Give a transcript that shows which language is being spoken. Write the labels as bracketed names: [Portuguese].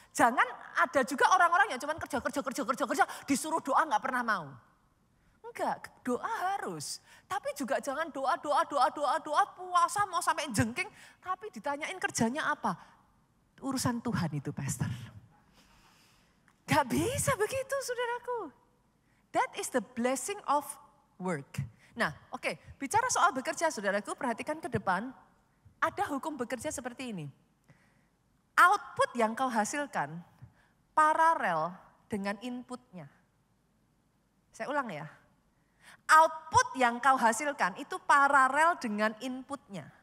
[Indonesian] Jangan ada juga orang-orang yang cuma kerja, disuruh doa nggak pernah mau. Enggak, doa harus. Tapi juga jangan doa, puasa mau sampai jengking. Tapi ditanyain kerjanya apa? Urusan Tuhan itu pastor. Gak bisa begitu saudaraku. [English] That is the blessing of work. [Indonesian] Nah oke, bicara soal bekerja saudaraku, perhatikan ke depan. Ada hukum bekerja seperti ini. Output yang kau hasilkan paralel dengan inputnya. Saya ulang ya. Output yang kau hasilkan itu paralel dengan inputnya.